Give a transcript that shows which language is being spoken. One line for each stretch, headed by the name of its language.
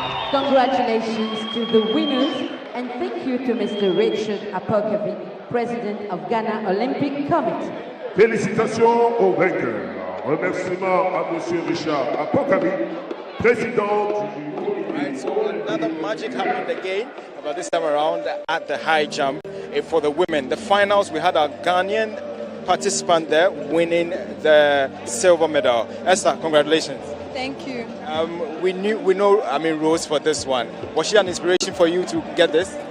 English: Congratulations to the winners and thank you to Mr. Richard Apokabi, President of Ghana Olympic Committee.
French: Félicitations aux vainqueurs. Remerciements à Monsieur Richard Apokabi, président du
English: Right, so another magic happened again, but this time around at the high jump for the women. The finals, we had a Ghanaian participant there winning the silver medal. Esther, congratulations. Thank you. We know, Rose for this one. Was she an inspiration for you to get this?